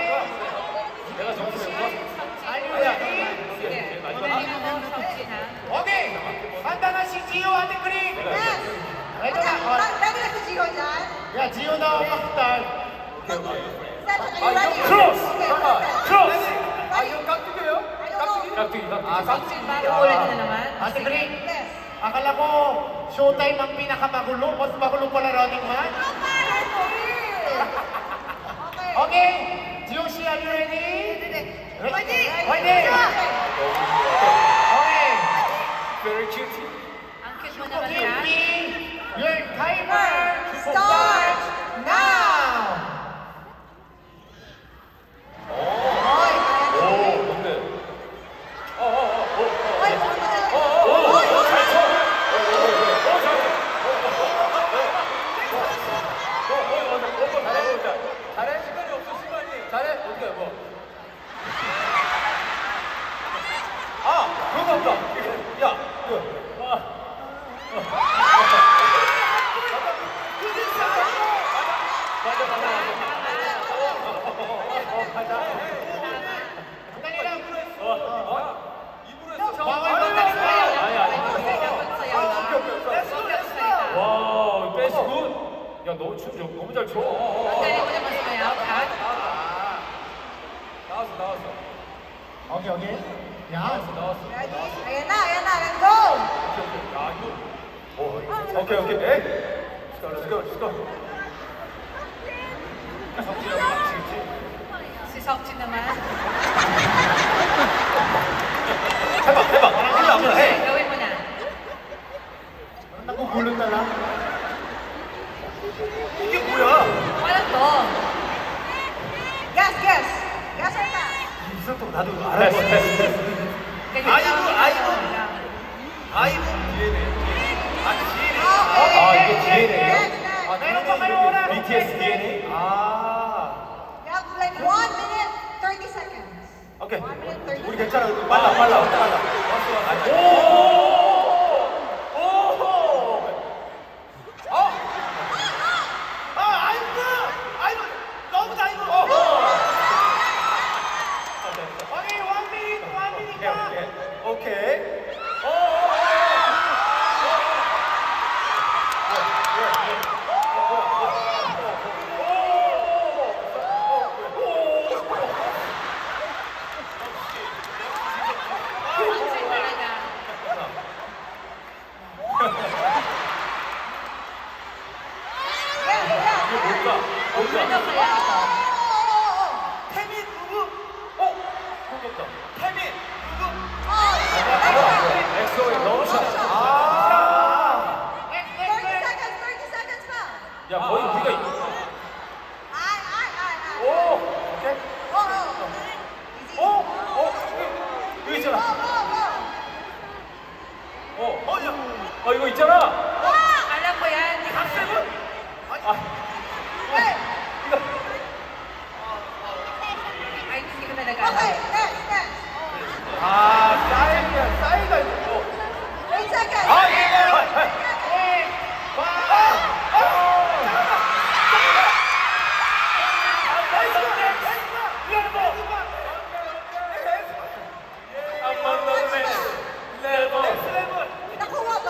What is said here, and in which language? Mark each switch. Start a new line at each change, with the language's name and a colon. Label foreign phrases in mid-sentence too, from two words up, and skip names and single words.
Korean: 내가 점수 낸 거야?
English: Are you ready?
Filipino: Sige. Magaling ang Seokjin ha. Okay. Handa na si Jiho, Ate Green. Yes! Ito na. Ready na si Jiho dyan? Yeah, Jiho na ang mag-start.
English: Session, are you ready? Cross! Okay, Cross!
Korean: 아, 이거 깍두기예요? 깍두기.
Filipino: Seokjin, bago ulit na naman. Ate Green, Yes. akala ko showtime ang pinakamagulo. Mas magulo pala Running Man. Okay.
English: Okay. Jihoshi, are you ready? Ready? Ready? Okay. Very cute.
Filipino: Ang cute mo naman Kat.
English: Kimmy, your timer Start starts now.
Filipino: Oy,
Korean: 오, 뭔데?
Filipino: Oy, madali.
Korean: 잘 쳐. 잘해. 시간이 없어, 시간이. 잘해. 어떻게 해, 뭐. 아, 그거 없다. 야,
Filipino: Dali lang.
Korean: 입으로 했어.
Filipino: Bawal magsayaw. Dapat sayaw lang. Huwag kang salita.
Korean: 와, 베이스 굿. 야, 너무 너무 잘 쳐.
Filipino: Ang galing mo naman sumayaw, Kat.
Korean: 나왔어.
Filipino: Okay, okay. Yan.
Korean: 나왔어.
Filipino: Ready? Ayan na,
English: let's go!
Korean: 야, 이거. 오케이. 에이.
English: Let's go.
Korean: 성진이랑 같이
Filipino: Si Seokjin naman.
Korean: 해봐. 아니, 아무나 해.
Filipino: Gawin mo na. Nagugulong na lang.
Korean: 이게 뭐야?
Filipino: Walang to.
English: Yes or pass?
Korean: 이것도 나도 알아야 돼.
Filipino: Ganyan
Korean: 아이고,
Filipino: lang.
Korean: 아이고.
Filipino: Lang.
Korean: 아이고, 뒤에네. 아, DNA.
English: Okay.
Korean: 아, 이게 DNA 요?
English: Next.
Filipino: Meron pa kayo oras.
Korean: BTS DNA? 아.
English: You have like 1 minute 30 seconds.
Korean: 오케이.
English: 1 minute 30
Korean: 우리
English: seconds.
Korean: 괜찮아. 빨라. 왔어. 오! 아이고. 너무 다 이거.
Filipino: Okay, 1 minute pa.
Korean: 오케이.
Filipino: Seokjin talaga. Ano kaya ito?
Korean: 태민 누구? 반갑다. 태민 누구? 엑소의 러브샷.
English: Next.
Filipino: 30 seconds pa.
Korean: 야, 거의 우리가 있는 거야.
Filipino: Ay.
Korean: 오! 오케이.
English: Easy.
Korean: 이거 있잖아.
English: Go.
Korean: 야. 이거 있잖아.
Filipino: Alam ko yan. Di ka
English: Hey.
Filipino: Ay, hindi ko talaga
English: Okay,
Filipino: alam.
English: next.
Korean: 싸이가 있고.
Filipino: 8 seconds. Nakuha ba?